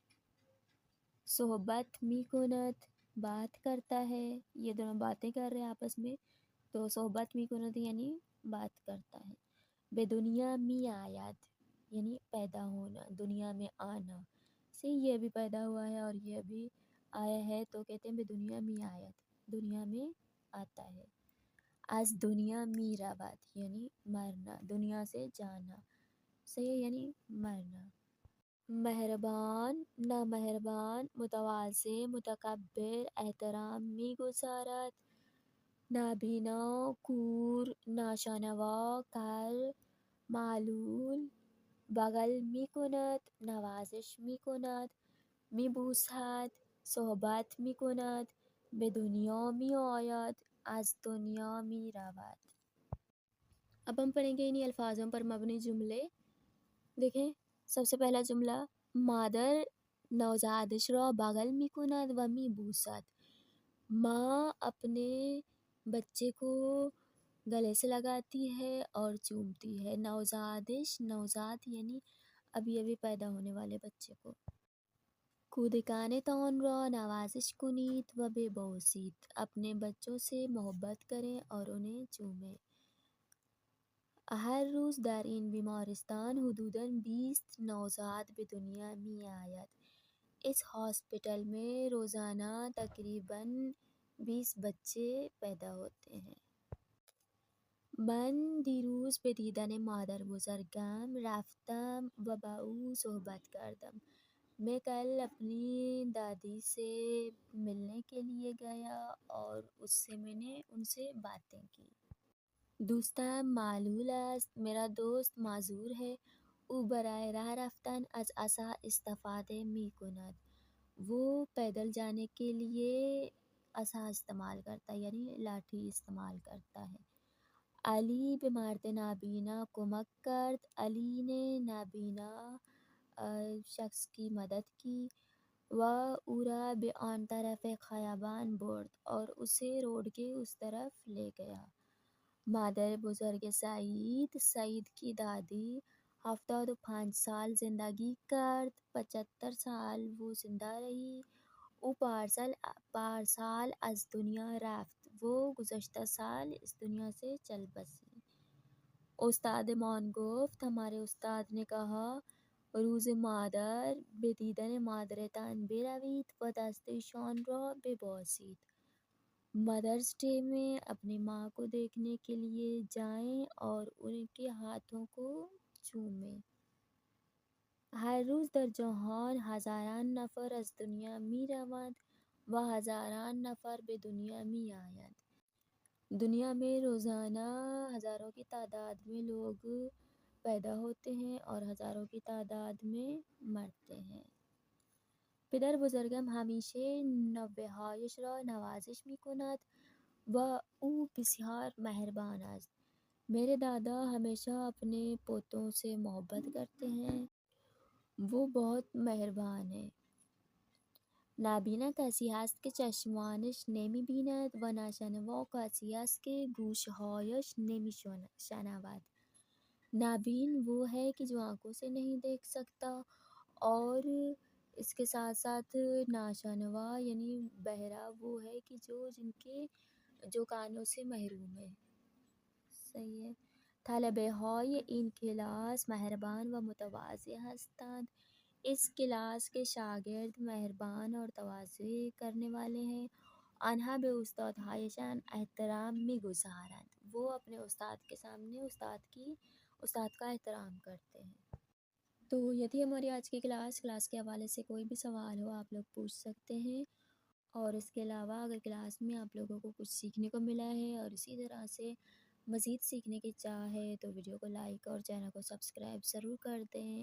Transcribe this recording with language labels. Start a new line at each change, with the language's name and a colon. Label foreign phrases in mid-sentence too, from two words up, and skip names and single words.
Persian: صحبت میکنت
Urdu: بات کرتا ہے، یہ دونوں باتیں کر رہے ہیں آپس میں، تو
Persian: صحبت میکنت
Urdu: یعنی بات کرتا ہے۔
Persian: بے دنیا می آیت
Urdu: یعنی پیدا ہونا، دنیا میں آنا، سے یہ بھی پیدا ہوا ہے اور یہ بھی آیا ہے تو کہتے ہیں
Persian: بے دنیا می آیت،
Urdu: دنیا میں آتا ہے۔
Persian: از دنیا می رود
Urdu: یعنی مرنا، دنیا سے جانا، سے یعنی مرنا۔
Persian: مہربان، نامہربان، متواضع، متکبر، احترام می گزارت، نابینا، کور، ناشانوا، کر، معلول، بغل میکند، نوازش میکند، میبوسد، صحبت میکند، به دنیا می آید، از دنیا می رود۔
Urdu: اب ہم پڑھیں گے انہی الفاظوں پر مبنی جملے۔ دیکھیں سب سے پہلا جملہ،
Persian: مادر نوزادش را بغل میکند و میبوسد۔
Urdu: ماں اپنے بچے کو گلے سے لگاتی ہے اور چومتی ہے۔
Persian: نوزادش، نوزاد
Urdu: یعنی ابھی ابھی پیدا ہونے والے بچے کو۔
Persian: کودکان تان را نوازش کنید و ببوسید،
Urdu: اپنے بچوں سے محبت کریں اور انہیں چومیں۔
Persian: ہر روز در این بیمارستان حدوداً 20 نوزاد به دنیا می آید۔
Urdu: اس ہاسپٹل میں روزانہ تقریباً 20 بچے پیدا ہوتے ہیں۔
Persian: من دیروز به دیدن مادر بزرگم رفتم و با او صحبت کردم۔
Urdu: میں کل اپنی دادی سے ملنے کے لیے گیا اور اس سے میں نے ان سے باتیں کی۔
Persian: دوستم معلول است،
Urdu: میرا دوست معذور ہے۔
Persian: او برای راه رفتن از عصا استفاده می کند،
Urdu: وہ پیدل جانے کے لیے عصا استعمال کرتا ہے، یعنی لاٹھی استعمال کرتا ہے۔
Persian: علی به مرد نابینا کمک کرد،
Urdu: علی نے نابینا شخص کی مدد کی۔
Persian: و او را به آن طرف خیابان برد،
Urdu: اور اسے روڈ کے اس طرف لے گیا۔
Persian: مادر بزرگ سعید،
Urdu: سعید کی دادی
Persian: 75 سال زندگی کرد،
Urdu: 75 سال وہ زندہ رہی۔
Persian: او پارسال از دنیا رفت،
Urdu: وہ گزشتہ سال اس دنیا سے چل بسی۔
Persian: استاد مان گفت،
Urdu: ہمارے استاد نے کہا،
Persian: روز مادر به دیدن مادرتان بروید و دستشان را ببوسید،
Urdu: مدرز ڈے میں اپنی ماں کو دیکھنے کے لیے جائیں اور ان کے ہاتھوں کو چومیں۔
Persian: ہر روز در جهان هزاران نفر از دنیا می روند و هزاران نفر به دنیا می آیند۔
Urdu: دنیا میں روزانہ ہزاروں کی تعداد میں لوگ پیدا ہوتے ہیں اور ہزاروں کی تعداد میں مرتے ہیں۔
Persian: پدر بزرگم همیشه نوه‌هایش را نوازش می‌کند و او بسیار مہربان است۔
Urdu: میرے دادا ہمیشہ اپنے پوتوں سے محبت کرتے ہیں، وہ بہت مہربان ہیں۔
Persian: نابینا کسی است که چشمانش نمی‌بیند و ناشنوا کسی است که گوشهایش نمی‌شنود۔
Urdu: نابین وہ ہے کہ جو آنکھوں سے نہیں دیکھ سکتا، اور اس کے ساتھ ساتھ ناشنوا یعنی بہرا وہ ہے کہ جو کانوں سے محروم ہے. صحیح ہے.
Persian: طلبه های این کلاس مهربان و متواضع هستند.
Urdu: اس کلاس کے شاگرد مہربان اور تواضع کرنے والے ہیں.
Persian: آنها به استادهایشان احترام میگذارند.
Urdu: وہ اپنے استاد کے سامنے استاد کا احترام کرتے ہیں. تو یہ تھی ہماری آج کی کلاس کے حوالے سے کوئی بھی سوال ہو آپ لوگ پوچھ سکتے ہیں. اور اس کے علاوہ اگر کلاس میں آپ لوگوں کو کچھ سیکھنے کو ملا ہے اور اسی طرح سے مزید سیکھنے کی چاہ ہے تو ویڈیو کو لائک اور چینل کو سبسکرائب ضرور کر دیں.